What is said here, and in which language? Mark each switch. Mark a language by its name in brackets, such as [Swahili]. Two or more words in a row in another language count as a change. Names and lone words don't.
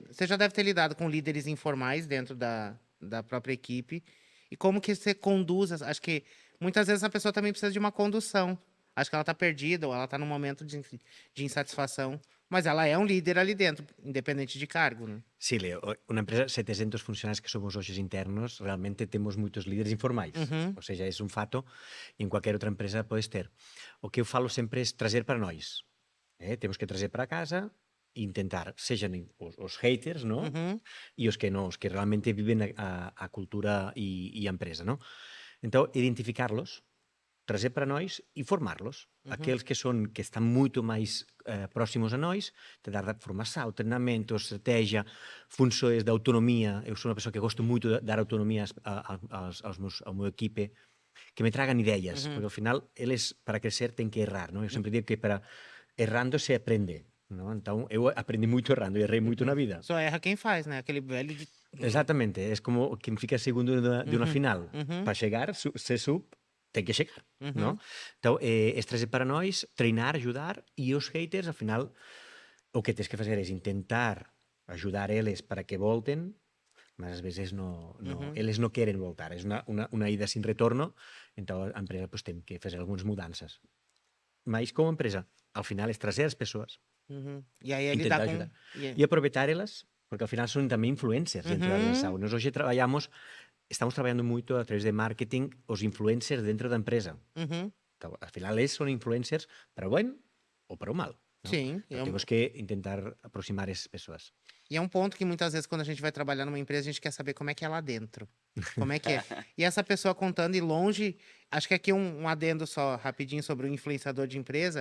[Portuguese] Você já deve ter lidado com líderes informais dentro da própria equipe. E como que você conduz? Acho que muitas vezes a pessoa também precisa de uma condução. Acho que ela está perdida ou ela está num momento de insatisfação. Mas ela é um líder ali dentro, independente de cargo, né? [Galician] Sí, Leo, una empresa, 700 funcionarios que somos hoxe internos, realmente temos moitos líderes informais. Uhum. Ou seja, é un fato, e en cualquier outra empresa podes ter. [Portuguese] O que eu falo sempre é trazer para nós. [Galician] Temos que trazer para casa e intentar, sexan os haters, ¿no? Uhum. E os que non, os que realmente viven a cultura e a empresa, ¿no? Entón, identificarlos, trazer para nós e formarlos. Aqueles que están moito máis próximos a nós, te dar formação, treinamentos, estrategia, funções de autonomía. Eu sou unha persoa que gosto moito de dar autonomía ao meu equipe, que me tragan ideias, porque ao final eles, para crecer, ten que errar, non? Eu sempre digo que errando se aprende, non? Entón, eu aprendi moito errando e errei moito na vida. [Portuguese] Só erra quem faz, né? Aquele velho de. [Galician] Exactamente, é como quen fica segundo de unha final. Para chegar, ten que chegar, non? Então, estrese para nós, treinar, ajudar, e os haters, ao final, o que tens que fazer é intentar ajudar eles para que volten, mas ás veces eles non queren voltar, é unha ida sin retorno, então a empresa pues, ten que fazer algunhas mudanzas. Mas como empresa, ao final, é trazer as persoas, [Portuguese] Uhum. E aí é [Galician] intentar [Portuguese] lidar com. ajudar. [Galician] E aproveitar-elas, porque ao final son tamén influencers dentro da organización. Nós hoxe estamos traballando moito a través de marketing os influencers dentro da empresa. Uhum. Então, al final, eles son influencers para o ben ou para o mal. [Spanish] ¿No? [Portuguese] Sim. Então, temos que intentar aproximar essas pessoas. E é um ponto que muitas vezes, quando a gente vai trabalhar numa empresa, a gente quer saber como é que é lá dentro. Como é que é. E essa pessoa contando e longe. Acho que aqui um adendo só rapidinho sobre o influenciador de empresa.